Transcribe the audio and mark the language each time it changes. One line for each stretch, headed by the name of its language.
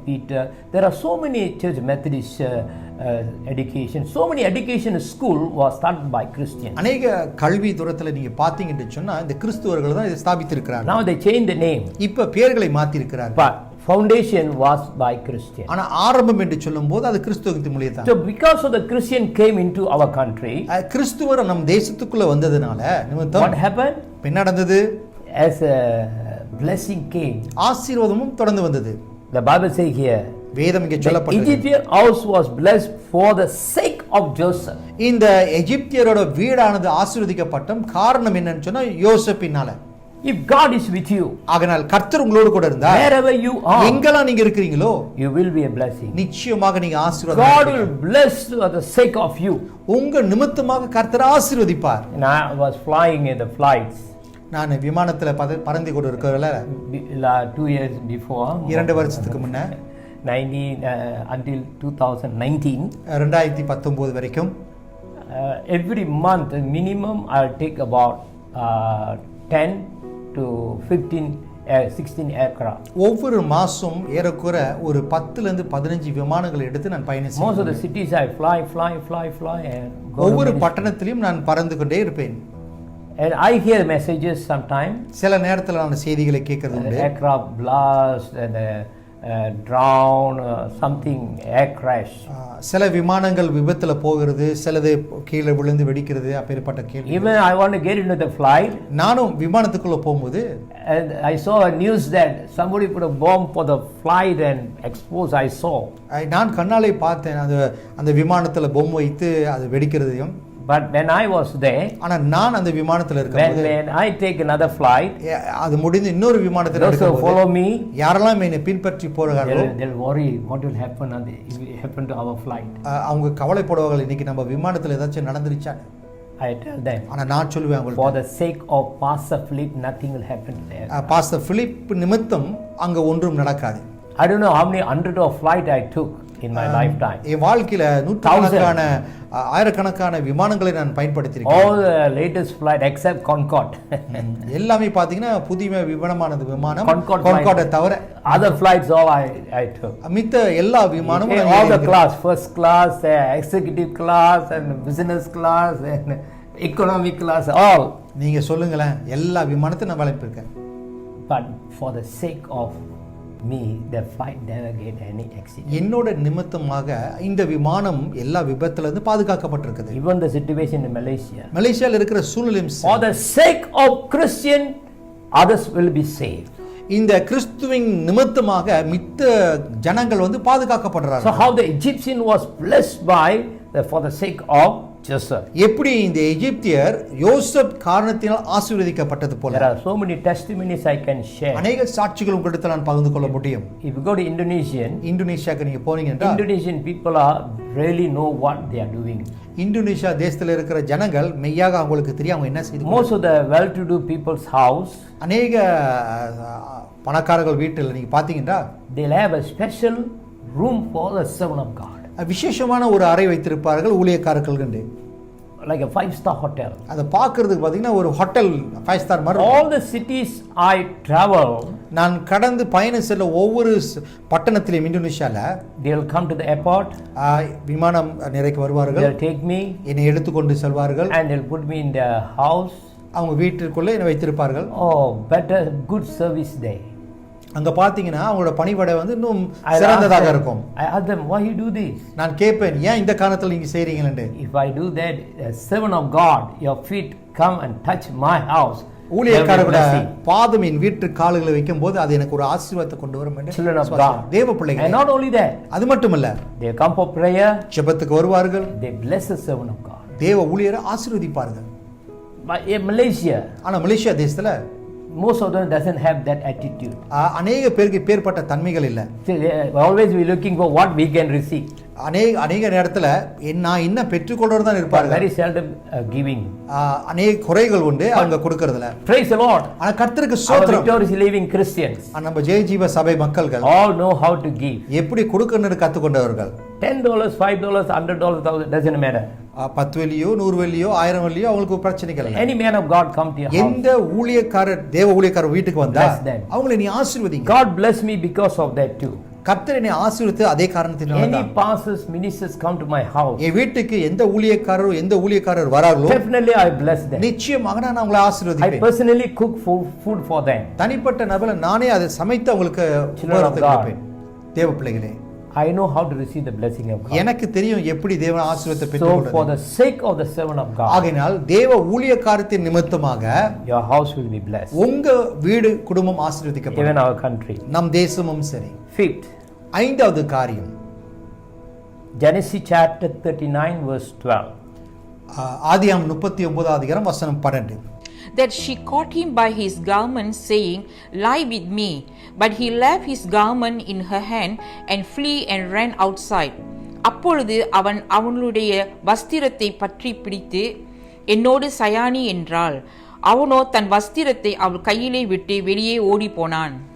English: Peter, there are so many church Methodist education, so many education school was started by Christians.
Tamil: அநேக கல்வி தூரத்துல நீங்க பாத்தீங்கன்னு சொன்னா இந்த கிறிஸ்துவர்கள் தான் இதை ஸ்தாபித்திருக்கிறார்கள்.
English: Now they changed the name,
Tamil: இப்ப பெயர்களை மாத்தி இருக்கிறார்கள்.
English: but foundation was by Christian.
Tamil: ஆனா ஆரம்பம் என்று சொல்லும்போது அது கிறிஸ்துவத்தின் மூலம்தான்.
English: So because of the Christian came into our country,
Tamil: கிறிஸ்துவர் நம் தேசத்துக்குள்ள வந்ததனால
English: what happened?
Tamil: என்ன நடந்தது?
English: As a blessing came,
Tamil: ஆசீர்வாதமும் தொடர்ந்து வந்தது.
English: the Bible say here,
Tamil: வேதம் இங்கே
English: the
Tamil: சொல்லப்பட்டிருக்கு,
English: Egyptian house was blessed for the sake of Joseph.
Tamil: இந்த எகிப்தியரோட வீடானது ஆசீர்வதிக்கப்பட்டும் காரணம் என்னன்னு சொன்னா யோசேப்பினால.
English: If God is with you,
Tamil: ஆகனால் கர்த்தர் உங்களோடு கூட இருந்தா
English: wherever you are,
Tamil: எங்கெல்லாம் நீங்க இருக்கிறீங்களோ
English: you will be a blessing.
Tamil: நிச்சயமாக நீங்க
English: God
Tamil: ஆசீர்வாதம்.
English: will bless for the sake of you.
Tamil: உங்க நிமித்தமாக கர்த்தர் ஆசீர்வதிப்பார்.
English: And I was flying in the flights.
Tamil: நான் விமானத்துல பறந்து கொண்டு இருக்கறல
English: 2 years before,
Tamil: 2 வருஷத்துக்கு முன்ன
English: 19 until 2019,
Tamil: 2019 வரைக்கும்
English: every month minimum I'll take about 10 to 15 16 aircraft.
Tamil: ஒவ்வொரு மாசம் ஏறக்குறைய ஒரு 10 ல இருந்து 15 விமானங்களை எடுத்து நான் பயணிச்சேன்.
English: Most of the cities I fly and go.
Tamil: ஒவ்வொரு பட்டணத்திலும் நான் பறந்து கொண்டே இருப்பேன்.
English: And I hear messages sometimes.
Tamil: சில நேரத்துல நான் செய்திகளை கேட்கிறது உண்டு.
English: Aircraft blast and drown, something, air crash.
Tamil: சில விமானங்கள் விபத்துல போகிறது, சிலது கீழே விழுந்து வெடிக்கிறது, அப்பேற்பட்ட கேள்வி.
English: Even I want to get into the flight.
Tamil: நானும் விமானத்துக்குள்ள போகும்போது
English: And I saw a news that somebody put a bomb for the flight and exposed. I saw.
Tamil: நான் கண்ணாலே பார்த்தேன் அந்த விமானத்துல பொம்மை வைத்து அது வெடிக்கிறதையும்.
English: But when I was there,
Tamil: ஆனா நான் அந்த விமானத்துல இருக்கும்போது
English: when I take another flight,
Tamil: அது முடிந்து இன்னொரு விமானத்துல
English: those who follow
Tamil: இருக்கும்போது
English: me,
Tamil: யாரெல்லாம் என்னை பின்பற்றி போறாங்களோ
English: they'll worry what will happen if it happen to our flight.
Tamil: அவங்க கவலைப்படுவாங்க, இன்னைக்கு நம்ம விமானத்துல ஏதாச்சும் நடந்துருச்சா.
English: I tell them,
Tamil: ஆனா நான் சொல்லுவேன்
English: for
Tamil: அவங்களுக்கு,
English: the sake of Pastor Philip, nothing will happen there.
Tamil: Pastor Philip நிமித்தம் அங்க ஒன்றும் நடக்காது.
English: I don't know how many hundred of flight I took in my lifetime.
Tamil: என் வாழ்க்கையில நூற்றுக்கணக்கான ஆயிரக்கணக்கான விமானங்களை நான் பயன்படுத்தியிருக்கேன்.
English: All the latest flight except Concorde.
Tamil: எல்லாமே பாத்தீங்கன்னா புதிய விமானமானது விமானம்
English: Concorde
Tamil: Concorde தவிர
English: other flights all I took.
Tamil: மித்த எல்லா விமானமும்
English: All the class, first class, executive class and business class and economic class, all.
Tamil: நீங்க சொல்லுங்களேன், எல்லா விமானத்தையும் நான் வளைப்பிருக்கேன்.
English: But for the sake of me, the flight never get any accident.
Tamil: என்னோட நிமித்தமாக இந்த விமானம் எல்லா விபத்துல இருந்து பாதுகாக்கப்பட்டிருக்குது.
English: Even the situation in Malaysia.
Tamil: மலேசியால இருக்கிற சூழ்நிலையும்
English: For the sake of Christian, others will be saved.
Tamil: இந்த கிறிஸ்துவின் நிமித்தமாக மித்த ஜனங்கள் வந்து பாதுகாக்கப்படுறாங்க.
English: So how the Egyptian was blessed for the sake of Joseph.
Tamil: எப்படி இந்த எகிப்தியர் யோசேப் காரணத்தினால் ஆசீர்வதிக்கப்பட்டது போல.
English: There are so many testimonies I can share.
Tamil: அநேக சாட்சிகள் உங்களிடத்தில் நான் பகிர்ந்து கொள்ள முடியும்.
English: If you go to
Tamil: இந்தோனேஷியாக்கு நீங்க போனீங்கன்னா
English: Indonesian people are really know what they are doing.
Tamil: Indonesia தேசத்தில் இருக்கிற ஜனங்கள் மெய்யாக அவங்களுக்கு தெரியும் அவங்க என்ன செய்து.
English: Most of the well-to-do people's house,
Tamil: அநேக பணக்காரர்கள் வீட்டில் நீங்க பாத்தீங்கன்னா
English: they'll have a special room for the servant of God.
Tamil: விசேஷமான ஒரு அறை வைத்திருப்பார்கள் ஊழியக்காரர்கள் கண்டு.
English: Like a 5-star hotel.
Tamil: அதை பார்க்கிறதுக்கு பாத்தீங்கன்னா ஒரு ஹோட்டல் 5 ஸ்டார் மாதிரி.
English: All the cities I travel,
Tamil: நான் கடந்து பயணம் செல்ல ஒவ்வொரு பட்டணத்திலும் இந்தோனேஷியால
English: they'll come to the airport,
Tamil: விமானம் நிறைக்கு வருவார்கள்.
English: they'll take me
Tamil: என்னை எடுத்துக்கொண்டு செல்வார்கள்.
English: and they'll put me in their house.
Tamil: அவங்க வீட்டிற்குள்ளே என்னை வைத்திருப்பார்கள்.
English: Oh, better good service day.
Tamil: அங்க பாத்தீங்கன்னா அவங்களோட பணிவிடை வந்து இன்னும் சிறந்ததாக இருக்கும்.
English: I ask them, why you do this?
Tamil: நான் கேட்பேன், ஏன் இந்த காரணத்துல நீங்க செய்றீங்கன்னு.
English: If I do that, a servant of God, your feet come and touch my house.
Tamil: ஊழியக்காரரோட பாதம் என் வீட்டு கால்களை வைக்கும்போது அது எனக்கு ஒரு ஆசீர்வாதத்தை கொண்டு வரும் என்று.
English: Children of God,
Tamil: தேவ பிள்ளைகள்.
English: And not only that,
Tamil: அது மட்டுமல்ல,
English: they come for prayer,
Tamil: ஜெபத்துக்கு வருவார்கள்.
English: they bless the servant of God.
Tamil: தேவ ஊழியரை ஆசீர்வதிப்பார்கள்.
English: But in Malaysia,
Tamil: ஆனா மலேசியா தேசத்துல
English: most of them doesn't have that attitude.
Tamil: அநேக பேருக்கு பேர்பட்ட தன்மைகள் இல்ல.
English: Always we looking for what we can receive.
Tamil: அநேக நேரத்துல நான் என்ன பெற்றுக்கொள்றது தான் இருப்பாங்க.
English: Very seldom giving.
Tamil: அநேக குறைகள் உண்டு அவங்க கொடுக்கிறதுல.
English: Praise the Lord.
Tamil: ஆனா கர்த்தருக்கு ஸ்தோத்திரம்.
English: Victorious living Christians,
Tamil: நம்ம ஜெயஜீவ சபை மக்கள்கள்
English: all know how to give.
Tamil: எப்படி கொடுக்கணும்னு கத்துக்கொண்டவர்கள்.
English: $10, $5, $100, $1,000 doesn't matter.
Tamil: 10 வெள்ளியோ 100 வெள்ளியோ 1000 வெள்ளியோ அவங்களுக்கு பிரச்சனைகள் இல்ல.
English: Any man of God come to your house.
Tamil: எந்த ஊழியக்காரர் தேவ ஊழியக்காரர் வீட்டுக்கு வந்தா அவங்களை நீ ஆசீர்வதிங்க.
English: God bless me because of that too.
Tamil: கர்த்தர் என்னை ஆசீர்வதித்து அதே காரணத்தினால தான்.
English: Any pastors, ministers come to my house.
Tamil: என் வீட்டுக்கு எந்த ஊழியக்காரர் வராங்களோ
English: definitely I bless them.
Tamil: நிச்சயமாக நான் அவங்களை ஆசீர்வதிப்பேன்.
English: I personally cook food for them.
Tamil: தனிப்பட்ட நபர்ல நானே அதை சமைத்து அவங்களுக்கு உபகாரத்தை கொடுப்பேன். தேவ பிள்ளைகளே,
English: I know how to receive the blessing of God.
Tamil: எனக்கு தெரியும் எப்படி தேவன் ஆசீர்வாதத்தை பெற்றுக்கொள்வது.
English: So for the sake of the servant of God,
Tamil: ஆகையால் தேவ ஊழியக்காரத்தின் நிமித்தமாக
English: your house will be blessed.
Tamil: உங்க வீடு குடும்பம் ஆசீர்வதிக்கப்படும்.
English: Even our country.
Tamil: நம் தேசமும் சரி.
English: Fifth,
Tamil: ஐந்தாவது காரியம்
English: Genesis chapter 39 verse 12.
Tamil: ஆதியாகமம் 39 அதிகாரம் வசனம் 12.
English: That she caught him by his garment, saying, Lie with me. But he left his garment in her hand and flee and ran outside.
Tamil: அப்பொழுது அவன் அவனுடைய வஸ்திரத்தை பற்றி பிடித்து, என்னோடு சயானி என்றாள். அவனோ தன் வஸ்திரத்தை அவள் கையிலே விட்டு வெளியே ஓடி போனான்.